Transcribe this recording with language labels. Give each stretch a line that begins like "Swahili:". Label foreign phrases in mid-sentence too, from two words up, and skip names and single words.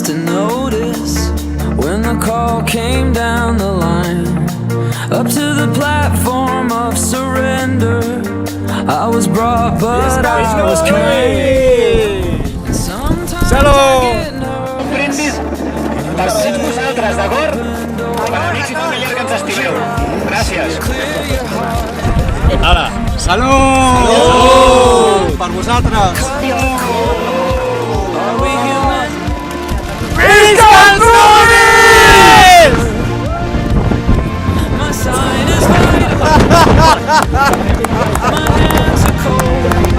English: to notice when the call came down the line, up to the platform of surrender. I was brought, but I was kind.
Catalan: Salut! Un brindis per tots vosaltres, d'acord? Per amics i familiars que ens estimeu. Gràcies. Ara, salut! Salut! Per vosaltres! Visca els novis!
English: My sign is right. My hands are cold.